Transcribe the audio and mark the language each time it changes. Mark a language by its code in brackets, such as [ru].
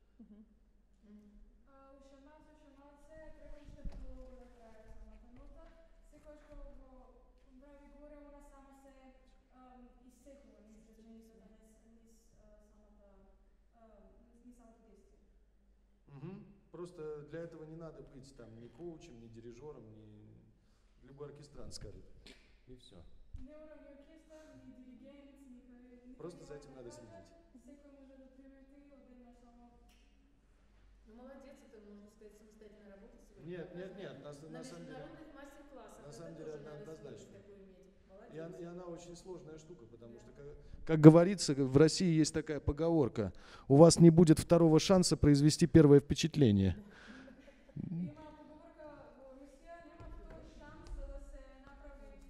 [mk] Urmează și un кое-что прави горе, она сама се изсекува низ реченица, низ самото действие. [ru] Просто для этого не надо быть там ни коучем, ни дирижером, ни любой оркестрант скажет. И все. [mk] Не мора ни оркестар, ни диригент, ни [ru] Просто за этим надо следить. [mk] Секој може да примети одеднаш само. [ru] Ну, молодец, это, можно сказать, самостоятельная работа сегодня. Нет, на самом деле. международных мастер-классах На самом деле тоже надо однозначно. скорость такую иметь. И она очень сложная штука, потому что, как говорится, в России есть такая поговорка: у вас не будет второго шанса произвести первое впечатление. [mk] Има поговорка во Русија, нема втор шанс да се направи